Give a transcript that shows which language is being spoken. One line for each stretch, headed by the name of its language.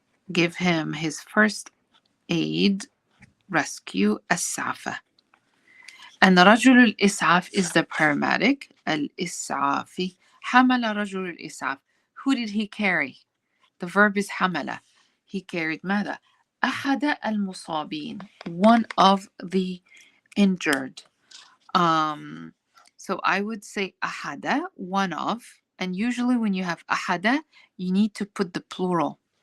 English: Give him his first aid, rescue, asafa. And
Arabic: رجل الإسعاف
English: is the paramedic.
Arabic: الإسعافي. حمل رجل الإسعاف.
English: Who did he carry? The verb is حمل. He carried
Arabic: ماذا؟ أحد المصابين.
English: One of the injured. So I would say أحد, one of. And usually when you have أحد, you need to put the plural.